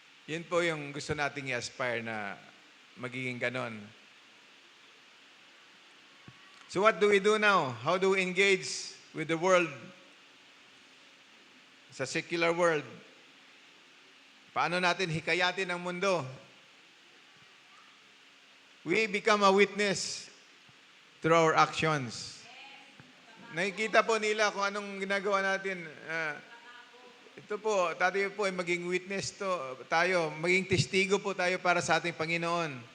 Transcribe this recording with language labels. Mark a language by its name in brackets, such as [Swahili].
[Filipino] Yun po yung gusto nating i-aspire na magiging ganon. [English] So what do we do now? How do we engage with the world? Sa secular world. [Filipino] Paano natin hikayatin ang mundo? [English] We become a witness through our actions. [Filipino] Nakikita po nila kung anong ginagawa natin. Ito po, tayo po ay maging witness tayo, maging testigo po tayo para sa ating Panginoon.